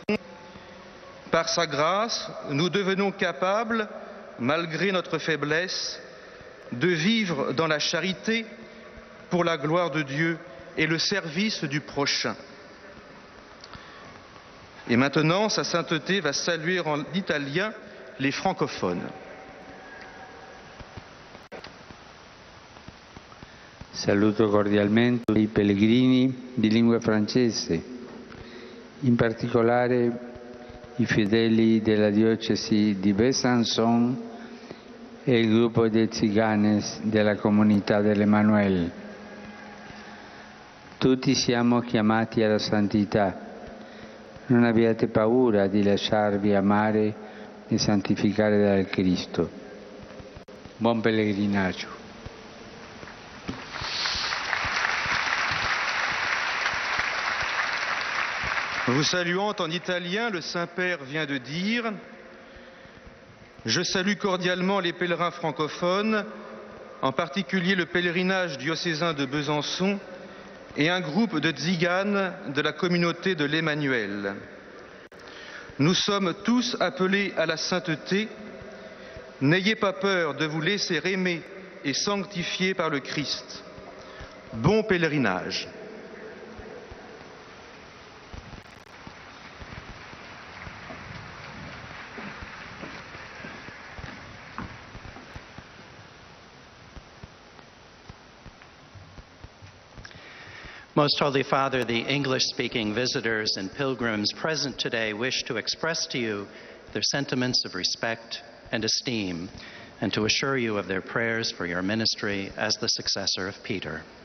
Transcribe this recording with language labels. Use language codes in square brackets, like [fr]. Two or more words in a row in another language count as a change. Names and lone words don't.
[fr] Par sa grâce, nous devenons capables, malgré notre faiblesse, de vivre dans la charité pour la gloire de Dieu et le service du prochain. Et maintenant, sa sainteté va saluer en italien les francophones. [it] Saluto cordialmente i pellegrini di lingua francese, in particolare i fedeli della diocesi di Besançon e il gruppo dei Tziganes della comunità dell'Emmanuel. Tutti siamo chiamati alla santità. Non abbiate paura di lasciarvi amare e santificare dal Cristo. Buon pellegrinaggio. [fr] Vous saluant en italien, le Saint-Père vient de dire « Je salue cordialement les pèlerins francophones, en particulier le pèlerinage diocésain de Besançon et un groupe de tziganes de la communauté de l'Emmanuel. Nous sommes tous appelés à la sainteté. N'ayez pas peur de vous laisser aimer et sanctifier par le Christ. Bon pèlerinage !» [en] Most Holy Father, the English-speaking visitors and pilgrims present today wish to express to you their sentiments of respect and esteem, and to assure you of their prayers for your ministry as the successor of Peter.